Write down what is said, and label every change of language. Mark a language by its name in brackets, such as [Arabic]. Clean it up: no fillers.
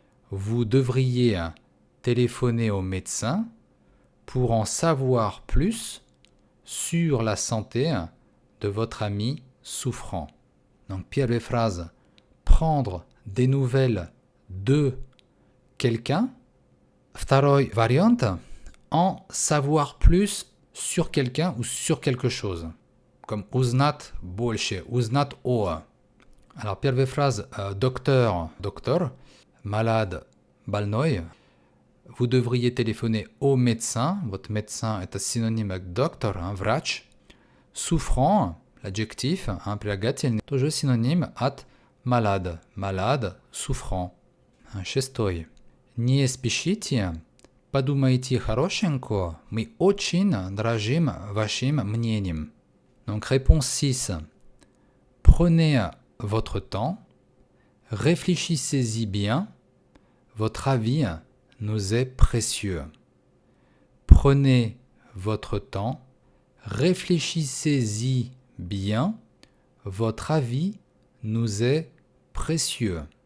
[French] Vous devriez téléphoner au médecin pour en savoir plus sur la santé de votre ami souffrant. Donc, [Russian] первая [French] phrase, prendre des nouvelles de quelqu'un. [Russian] Второй вариант, [French] en savoir plus sur quelqu'un ou sur quelque chose. Comme [Russian] узнать больше, узнать о. [French] Alors, [Russian] первая [French] phrase, docteur, malade, [Russian] больной. [French] Vous devriez téléphoner au médecin. Votre médecin est un synonyme avec docteur, [Russian] врач. [French] Souffrant, l'adjectif, [Russian] прилагательный, тоже синоним от [French] malade, malade, souffrant. 6. [Russian] Не спешите, подумайте хорошенько, мы очень дорожим вашим мнением. [French] Donc réponse 6. Prenez votre temps, réfléchissez-y bien, votre avis nous est précieux. Prenez votre temps, réfléchissez-y bien, votre avis nous est précieux.